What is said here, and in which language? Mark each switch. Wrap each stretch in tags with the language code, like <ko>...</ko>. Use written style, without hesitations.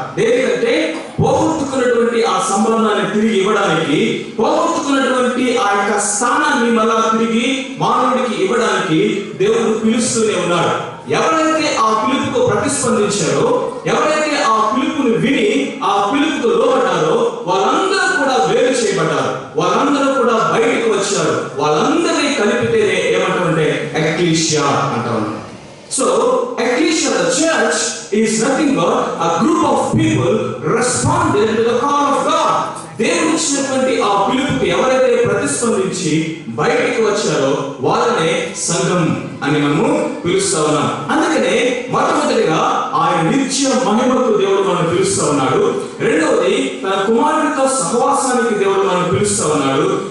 <te>దేనికంటే పోగొట్టుకున్నటువంటి ఆ సంబంధాన్ని తిరిగి ఇవ్వడానికి, పోగొట్టుకున్నటువంటి ఆ యొక్క స్థానాన్ని మళ్ళా తిరిగి మానవుడికి ఇవ్వడానికి దేవుడు పిలుస్తూనే ఉన్నాడు. ఎవరైతే ఆ పిలుపుకు ప్రతిస్పందించారో, ఎవరైతే ఆ పిలుపుని విని ఆ పిలుపుకు లోబడ్డారో వాళ్ళందరూ కూడా వేరు చేయబడ్డారు, వాళ్ళందరూ కూడా బయటకు వచ్చారు. వాళ్ళందరినీ కలిపితేనే ఏమంటామంటే ఎక్లీషియా అంటారు.</te> <en>So ecclesia, the church, is nothing but a group of people responding to the call of God.</en> <te>దేవుడు ఇచ్చినటువంటి ఆ పిలుపుకి ఎవరైతే ప్రతిస్పందించి బయటికి వచ్చారో వాళ్ళనే సంఘం అని మనము పిలుస్తా ఉన్నాం. అందుకనే మొట్టమొదటిగా ఆయన నిత్య మహిమకు దేవుడు మనం పిలుస్తా ఉన్నాడు. రెండవది తన కుమారుడితో సహవాసానికి దేవుడు మనం పిలుస్తా ఉన్నాడు.</te>